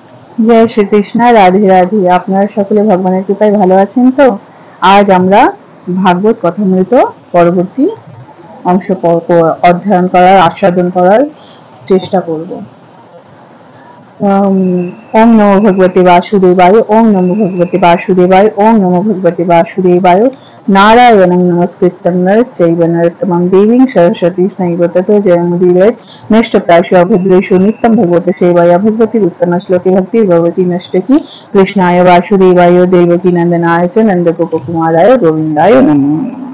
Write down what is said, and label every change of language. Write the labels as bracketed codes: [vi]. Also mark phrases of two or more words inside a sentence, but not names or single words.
[bn] জয় শ্রীকৃষ্ণ, রাধে রাধে। আপনারা সকলে ভগবানের কৃপায় ভালো আছেন তো? আজ আমরা ভাগবত কথামৃত পরবর্তী অংশ অধ্যয়ন করার, আস্বাদন করার চেষ্টা করব। [sa] ওম নমো ভগবতে বাসুদেবায়, ওম নমো ভগবতে বাসুদেবায়, ওম নমো ভগবতে বাসুদেবায়। নারায়ণং নমস্কৃত্যং নরশ্চৈব নরোত্তমং দেবীং সরস্বতী ততো ততো জয়মুদীরয়েৎ নষ্টপ্রায়শো অভদ্রেষু নিত্যং ভগবতে সেবায়া ভগবতীর উত্তম শ্লোকে ভক্তির ভগবতী নষ্টকি। কৃষ্ণায় বাসুদেবায় দেবকী নন্দনায় চ নন্দগোপকুমারায় গোবিন্দায় নমো নমঃ।